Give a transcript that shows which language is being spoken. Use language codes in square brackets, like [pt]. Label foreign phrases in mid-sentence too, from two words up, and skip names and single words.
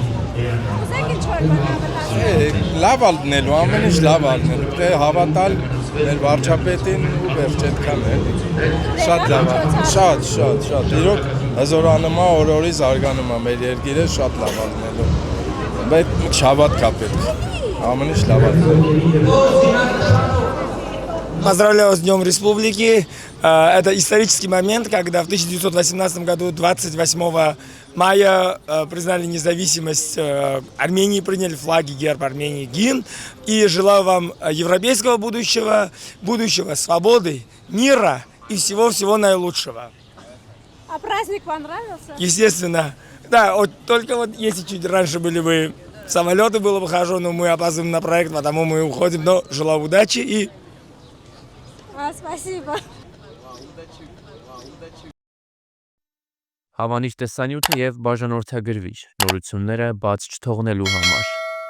[hy] Լավ ալնելու, ամեն ինչ լավ ալնելու, դե հավատալ մեր վարչապետին ու վերջ այդքան է, շատ լավ է, շատ, իրոք հզորանում է, օր-օրի զարգանում է մեր երկիրը, շատ լավ ալնելու, բայց հավատք պետք, ամեն ինչ լավ ալնելու։ [ru] Поздравляю с Днем Республики. Это исторический момент, когда в 1918 году, 28 мая, признали независимость Армении, приняли флаги, герб Армении, гимн. И желаю вам европейского будущего, свободы, мира и всего-всего наилучшего. А праздник понравился? Естественно. Да, только вот если чуть раньше были бы самолеты, было бы хорошо, но мы опаздываем на проект, потому мы уходим. Но желаю удачи и... Спасибо. [hy] Հավանիչ տեսանյութը եւ բաժանորդագրվիչ նորությունները բաց չթողնելու համար։